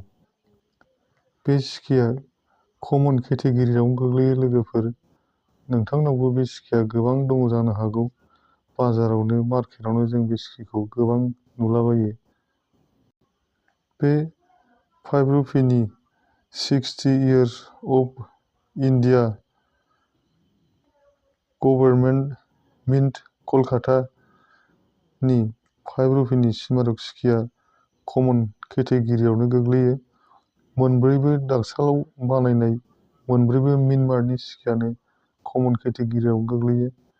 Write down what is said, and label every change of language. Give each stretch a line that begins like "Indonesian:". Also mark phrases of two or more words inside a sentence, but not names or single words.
Bodo: बे सिकिया कमन केटेगरियावनो गोग्लैयो लोगोफोर। नोंथांनावबो बे सिकिया गोबां दङ जानो हागौ। बाजारावनो मार्केटावनो जों बे सिकिखौ गोबां नुलाबायो। बे 5 रुपिनि
English: 60 years of India government mint
Bodo: कलकातानि 5 रुपिनि स्मारक सिकिया कमन केटेगरियावनो गोग्लैयो। मोनब्रैबो दाकसालाव बानायनाय मोनब्रैबो मिन्टमार्कनि सिकियानो कमन केटेगरियाव गोग्लैयो।